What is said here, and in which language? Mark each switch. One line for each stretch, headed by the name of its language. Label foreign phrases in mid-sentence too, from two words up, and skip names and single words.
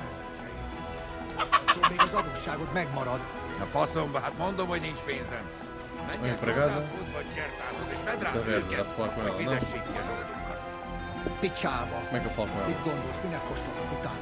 Hungarian: Még az adósságot megmarad. A faszomba, hát mondom, hogy nincs pénzem.
Portuguese: A empregada. Taverna, dá para falar com ela, não?
Hungarian: Picsába.
Portuguese: Como é que eu falo com ela?
Hungarian: Mit gondolsz, minek kóstolok utána?